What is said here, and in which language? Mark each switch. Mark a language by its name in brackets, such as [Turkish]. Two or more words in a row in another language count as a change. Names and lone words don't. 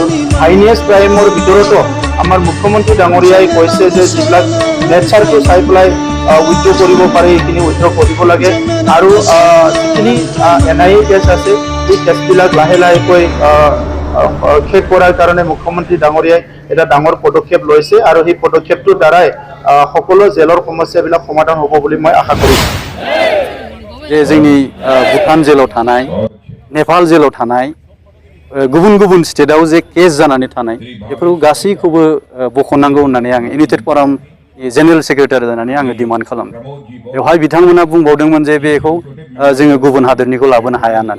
[Assamese] হাইনিয়াছ ক্ৰাইমৰ ভিতৰতো আমাৰ মুখ্যমন্ত্ৰী ডাঙৰীয়াই কৈছে যে যিবিলাক নেচাৰটো চাই পেলাই উইথড্ৰ কৰিব পাৰে সেইখিনি উইথড্ৰ কৰিব লাগে, আৰু যিখিনি NIA কেছ আছে সেই কেছবিলাক লাহে লাহেকৈ শেষ কৰাৰ কাৰণে মুখ্যমন্ত্ৰী ডাঙৰীয়াই এটা ডাঙৰ পদক্ষেপ লৈছে, আৰু সেই পদক্ষেপটোৰ দ্বাৰাই সকলো জেলৰ সমস্যাবিলাক সমাধান হ'ব বুলি মই আশা কৰিছোঁ। [Bodo] जे जोंनि भुटान जेलाव थानाय, नेपाल जेलाव थानाय, गुबुन गुबुन स्टेटआव जे केस जानानै थानाय बेफोरखौ गासैखौबो बख'नांगौ होननानै आङो इउनाइटेड फराम [English] general secretary [Bodo] जानानै आङो डिमान्ड खालामदों। बेवहाय बिथांमोना बुंबावदोंमोन जे बेखौ जोङो गुबुन हादोरनिखौ लाबोनो हाया होननानै।